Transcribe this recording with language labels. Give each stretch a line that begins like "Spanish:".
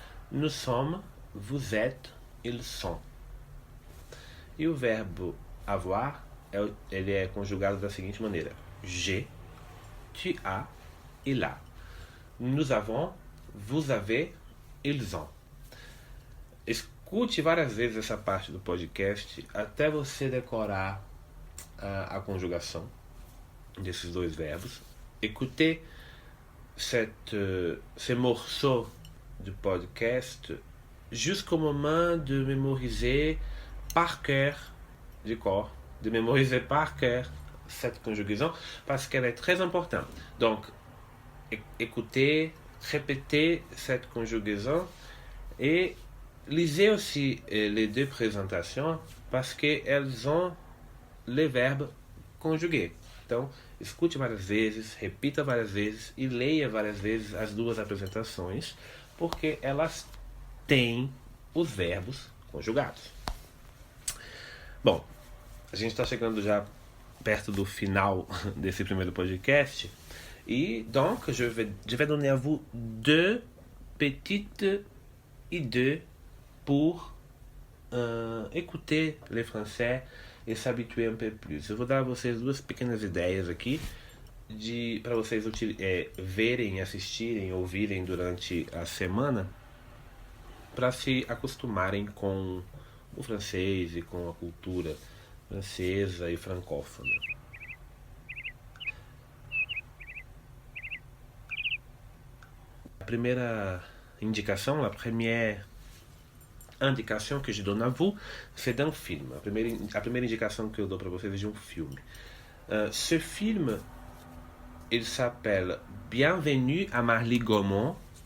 French: Nous sommes, vous êtes, ils sont.
Portuguese: E o verbo avoir, ele é conjugado da seguinte maneira:
French: j'ai, tu as, il a. Nous avons, vous avez, ils ont.
Portuguese: Escute várias vezes essa parte do podcast até você decorar a conjugação desses dois verbos.
French: Écoutez ces morceaux du podcast jusqu'au moment de mémoriser par cœur, de mémoriser par cœur cette conjugaison parce qu'elle est très importante. Donc, écoutez, répétez cette conjugaison et lisez aussi les deux présentations parce qu'elles ont les verbes conjugués.
Portuguese: Então, escute várias vezes, repita várias vezes e leia várias vezes as duas apresentações, porque elas têm os verbos conjugados. Bom, a gente está chegando já perto do final desse primeiro podcast e
French: donc je vais donner à vous deux petites idées pour écouter le français et s'habituer un peu plus.
Portuguese: Eu vou dar a vocês duas pequenas ideias aqui para vocês verem, assistirem, ouvirem durante a semana, para se acostumarem com o francês e com a cultura francesa e francófona.
French: A première indication que je donne à vous, c'est d'un film.
Portuguese: A primeira indicação que eu dou para vocês é de um filme.
French: Ce film, il s'appelle Bienvenue à Marly Gaumont.